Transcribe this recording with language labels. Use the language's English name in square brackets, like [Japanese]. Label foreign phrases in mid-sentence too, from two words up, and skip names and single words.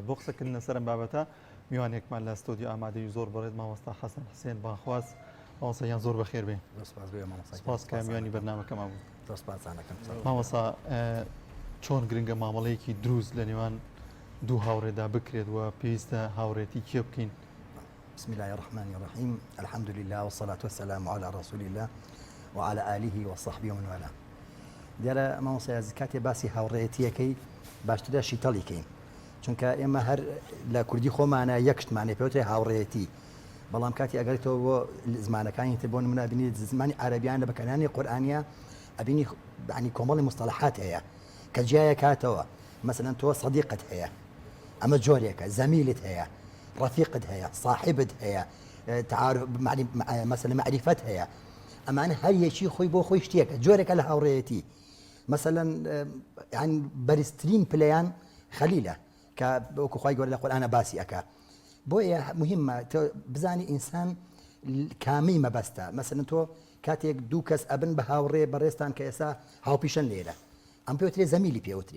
[Central Kurdish] بۆ قسەکردن لەسەر ئەم بابەتە میوانێکمان لە ستۆدیۆ ئامادەی زۆر بەڕێت مامۆستا حەسەن حوسێن بانخواست. مامۆستایان زۆر بەخێر بێ. سپاس کە میوانی بەرنامەکەمان بوو. مامۆستا چۆن گرنگە مامەڵەیەکی دروست لە نێوان دوو هاوڕێدا بکرێت و پێویستە هاوڕێتی کێ بکەین؟ [Arabic] بسم الله الرحمن الرحيم الحمد لله والصلاة والسلام على رسول الله وعلى آله وصحبه ومن والاه. [Central Kurdish] دیارە مامۆستا کاتێ باسی هاوڕێیەتیەکەی باشترە شیتەڵی کەین چونکە ئێمە هەر لە کوردی خۆمانە یەکشتمانێ پێوتێ هاوڕێیەتی، بەڵام کاتی ئەگەریتەوە بۆ زمانەکانی تر بۆ نمونە بینیت زمانی عەرەبیان لە بەکارهێنانی قورئانیە ئەبینی ینی کۆمەڵی مستەڵەحات هەیە کە جیایە کاتەوە. مثلا تۆ صدیقت هەیە، ئەمە جۆرێکە، زەمیلت هەیە، ڕەفیقت هەیە، صاحبت هەیە، مثلا معریفەت هەیە. ئەمانە هەر یەکی خۆی بۆ خۆی شتێکە، جۆرێکە لە هاوڕێیەتی. [Arabic] مثلا يعني [Central Kurdish] بەرزترین پلەیان خەلیلە کە وەکو خوای گەورە لە قورئانە باسی ئەکا. بۆیە مهمە تۆ بزانی ئینسان کامی مەبەستە. مثلا تۆ کاتێک دوو کەس ئەبن بە هاوڕێ بەڕێستان کە ئێستا هاوپیشەن لێرە، ئەم پێوترێ زەمیلی پێوترێ.